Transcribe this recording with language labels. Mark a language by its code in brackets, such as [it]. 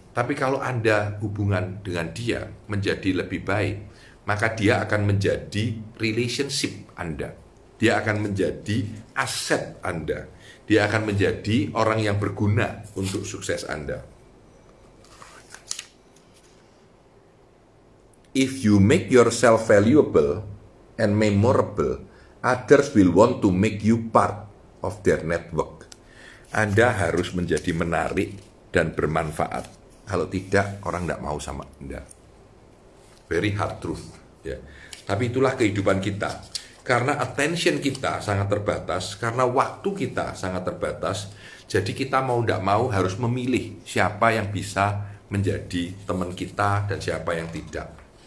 [id] Tapi kalau Anda hubungan dengan dia menjadi lebih baik, maka dia akan menjadi relationship Anda. Dia akan menjadi aset Anda. Dia akan menjadi orang yang berguna untuk sukses Anda. [en] If you make yourself valuable and memorable, others will want to make you part of their network. [id] Anda harus menjadi menarik dan bermanfaat. Kalau tidak, orang tidak mau sama Anda. [en] Very hard truth. [id] Ya. Tapi itulah kehidupan kita. Karena attention kita sangat terbatas, karena waktu kita sangat terbatas, jadi kita mau tidak mau harus memilih siapa yang bisa menjadi teman kita dan siapa yang tidak.